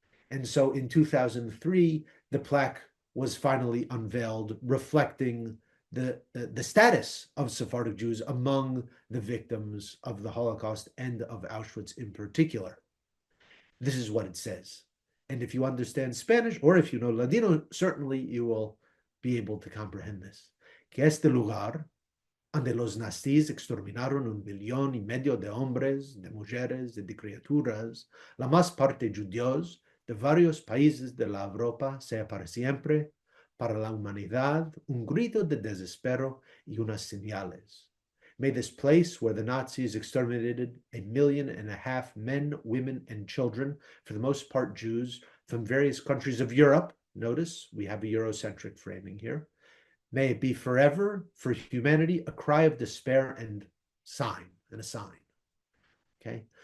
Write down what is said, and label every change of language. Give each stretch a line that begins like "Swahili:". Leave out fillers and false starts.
English: And so in 2003, the plaque was finally unveiled, reflecting the status of Sephardic Jews among the victims of the Holocaust and of Auschwitz in particular. This is what it says. And if you understand Spanish, or if you know Ladino, certainly you will be able to comprehend this.
Ladino: Que este lugar donde los nazis exterminaron 1,500,000 de hombres, de mujeres y de criaturas, la más parte judíos de varios países de la Europa, sea para siempre, para la humanidad, un grito de desespero y unas señales.
English: May this place where the Nazis exterminated 1.5 million men, women, and children, for the most part Jews, from various countries of Europe, notice we have a Eurocentric framing here, may it be forever for humanity a cry of despair and a sign. Okay.